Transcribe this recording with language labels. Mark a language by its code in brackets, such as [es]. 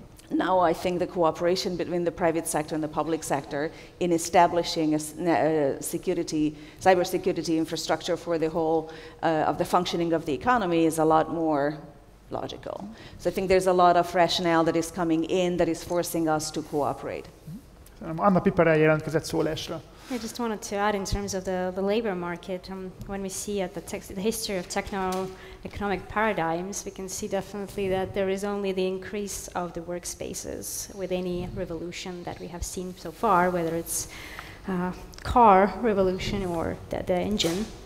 [en] Now I think the cooperation between the private sector and the public sector in establishing a cybersecurity infrastructure for the whole of the functioning of the economy is a lot more logical. So I think there's a lot of rationale that is coming in that is forcing us to cooperate. [hu] Anna Piperal jelentkezett szólásra. [en] I just wanted to add in terms of the labor market, when we see at the history of techno-economic paradigms, we can see definitely that there is only the increase of the workspaces with any revolution that we have seen so far, whether it's car revolution or the engine.